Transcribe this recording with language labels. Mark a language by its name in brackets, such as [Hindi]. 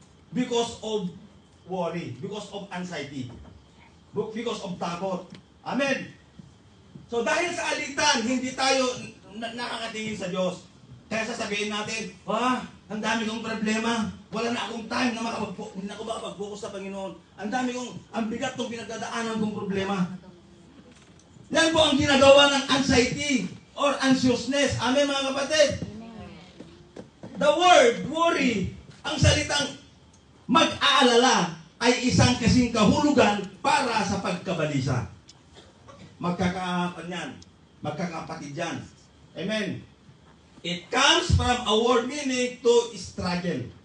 [English] Because of worry, because of anxiety, because of takot. Amen. [Filipino] So dahil sa alitan, hindi tayo nakakatingin sa Diyos. Kaya sasabihin natin, ang dami kong problema. Wala na akong time na hindi na ako makapag-focus sa Panginoon. Ang bigat ng pinagdadaanan kong problema. Yan po ang ginagawa ng anxiety or anxiousness. Amen mga kapatid. [English] The word worry, [Filipino] ang salitang mag-aalala, ay isang kasing kahulugan para sa pagkabalisa. Magkakapatid yan. Amen. [English] It comes from a word meaning to strangle.